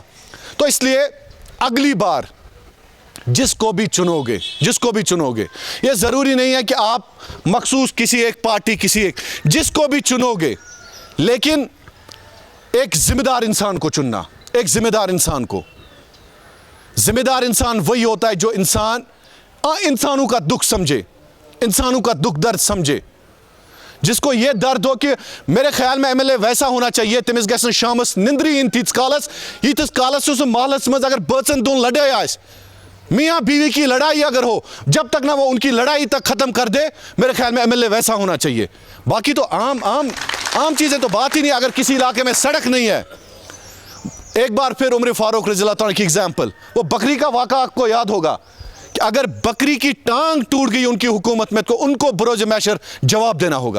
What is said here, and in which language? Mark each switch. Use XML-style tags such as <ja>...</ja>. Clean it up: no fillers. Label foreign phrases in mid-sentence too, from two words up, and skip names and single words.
<hi>तो इसलिए अगली बार जिसको भी चुनोगे, जिसको भी चुनोगे, ये ज़रूरी नहीं है कि आप मखसूस किसी एक पार्टी, किसी एक, जिसको भी चुनोगे, लेकिन एक जिम्मेदार इंसान को चुनना, एक जिम्मेदार इंसान को। जिम्मेदार इंसान वही होता है जो इंसानों का दुख समझे, इंसानों का दुख दर्द समझे, जिसको ये दर्द हो कि मेरे ख्याल में एमएलए वैसा होना चाहिए,</hi> <ks>तमिस गसन शामस निंद्री इन तीस कालस महलस मज अगर बचन दोन लड़ाई आस,</ks> <hi>मियाँ बीवी की लड़ाई अगर हो, जब तक ना वो उनकी लड़ाई तक खत्म कर दे, मेरे ख्याल में एमएलए वैसा होना चाहिए। बाकी तो आम चीज़ें तो बात ही नहीं। अगर किसी इलाके में सड़क नहीं है, एक बार फिर उमर फारूक</hi> <ar>رضي الله تعالى</ar> <hi>की एग्जाम्पल, वो बकरी का वाक़ा आपको याद होगा कि अगर बकरी की टांग टूट गई उनकी हुकूमत में तो उनको बरोज मैशर जवाब देना होगा।</hi>